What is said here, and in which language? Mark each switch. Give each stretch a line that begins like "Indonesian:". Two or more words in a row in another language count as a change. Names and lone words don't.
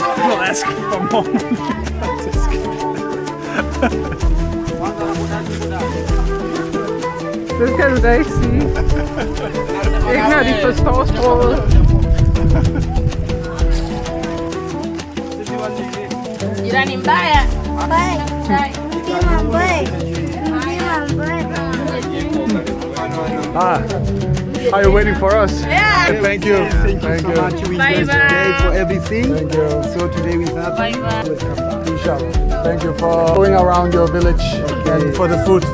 English: People ask for more
Danish: Det kan du da ikke sige. Ikke når de forstår sproget.
Swahili: Jirani mbaya.
English: Are you waiting for us? Yeah. Thank you. Thank you so much. We Bye bless bye. today for everything. Thank you. So today we have Bye bye. Inshallah. Thank you for going around your village and for the food.